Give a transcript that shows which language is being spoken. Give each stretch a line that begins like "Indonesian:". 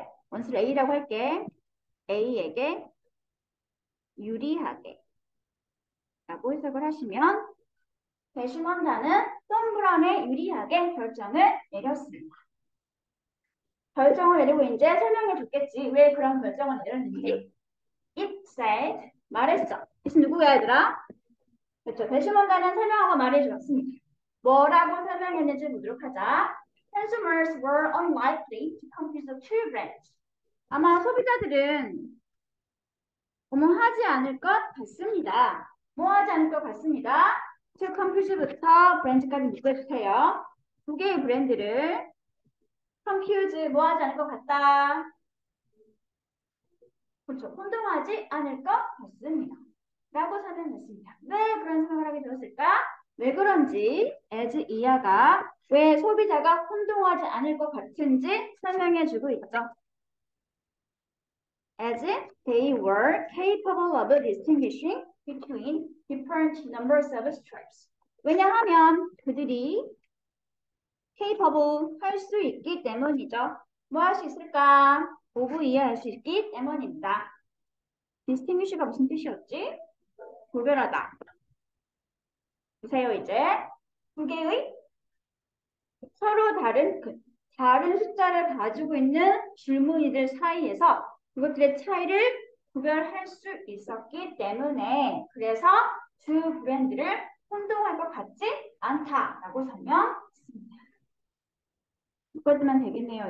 Korean: 원스를 A라고 할게. A에게 유리하게 라고 해석을 하시면 배심원단은 톰 브라운에 유리하게 결정을 내렸습니다. 결정을 내리고 이제 설명해 줬겠지. 왜 그런 결정을 내렸는지.
English: It said,
Korean: 말했어. 이것은 누구야 얘들아? 그렇죠. 배심원단은 설명하고 말해주었습니다. 뭐라고 설명했는지 보도록 하자.
English: Consumers were unlikely to confuse the two brands.
Korean: 아마 소비자들은 하지 않을 것 같습니다. 뭐 하지 않을 것 같습니다.
English: to confuse
Korean: 부터 브랜드까지 묶어주세요. 두 개의 브랜드를 confuse 뭐 하지 않을 것 같다. 그렇죠. 혼동하지 않을 것 같습니다. 라고 설명했습니다. 왜 그런 생각을 하게 되었을까? 왜 그런지 as 이하가 왜 소비자가 혼동하지 않을 것 같은지 설명해 주고 있죠.
English: As they were capable of distinguishing between different numbers of stripes.
Korean: 왜냐하면 그들이 capable 할 수 있기 때문이죠. 뭐 할 수 있을까? 보고 이해할 수 있기 때문입니다. distinguish가 무슨 뜻이었지? 구별하다. 보세요 이제 두 개의 서로 다른 숫자를 가지고 있는 줄무늬들 사이에서 그것들의 차이를 구별할 수 있었기 때문에 그래서 두 브랜드를 혼동할 것 같지 않다라고 설명했습니다. 묶어주면 되겠네요.